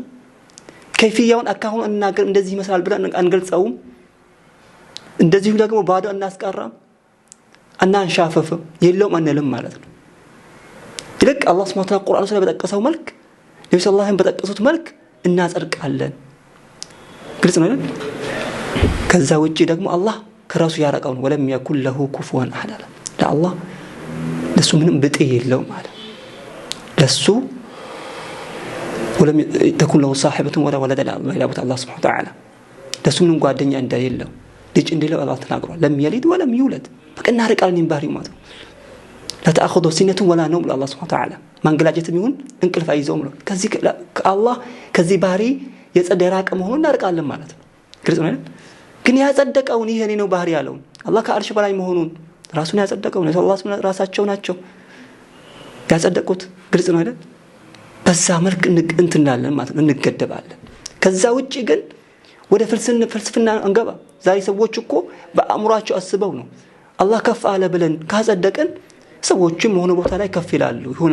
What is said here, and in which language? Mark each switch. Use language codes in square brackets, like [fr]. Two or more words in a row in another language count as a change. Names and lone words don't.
[am] ከይፊያውን አካሁን እናገር እንደዚህ ይመስላል ብለን አንገልጸውም እንደዚህ ደግሞ ባዶ እናስቀራም እናንሻፈፍም የለውም አንልም ማለት ነው ይልቅ አላህ [ar] سبحانه وتعالى [am] ቁርአን ላይ በተጠቀሰው መልክ ነብዩ [ar] صلى الله عليه وسلم [am] በተጠቀሱት መልክ እናጸድቃለን ግልጽ ነው አይደል ከዛ ውጪ ደግሞ አላህ ከራሱ ያረቀው ነው [ar] ولم يكن له كفوا أحد [am] ለአላህ ለሱ ምንም ብጤ የለውም ማለት ለሱ [ar] ولم تكن له صاحبة ولا ولد [am] ለአላህ [ar] الله سبحانه وتعالى [am] ለሱ ምንም ጓደኛ እንደሌለው ልጅ እንደሌለው አላህ ተናግሯል [ar] لم يلد ولم يولد [am] በቀና ርቃልን ባህሪው ማለት ነው [ar] لا تأخذه سنة ولا نوم الله سبحانه وتعالى [am] ማንገላጀትም ይሁን እንቅልፍ አይዘውም ነው ከዚህ ከአላህ ከዚህ ባህሪ የጸዳ የራቀ መሆኑን እናርቃለን ማለት ነው ግልጽ ነው ግን ያጸደቀውን ይሄ ነው ባህሪ ያለው አላህ ከአርሽ በላይ መሆኑን ራሱን ያጸደቀው ነው አላህ ራሳቸው ናቸው ያጸደቁት ግልጽ ነው አይደል በዛ መልክ እንትናለን ማለት ነው እንገደባለን ከዛ ውጪ ግን ወደ ፍልስፍና አንገባ ዛሬ ሰዎች እኮ በአእምሯቸው አስበው ነው አላህ ከፍ አለ ብለን ካጸደቀን ሰዎችም ሆነ ቦታ ላይ ከፍ ይላሉ የሆነ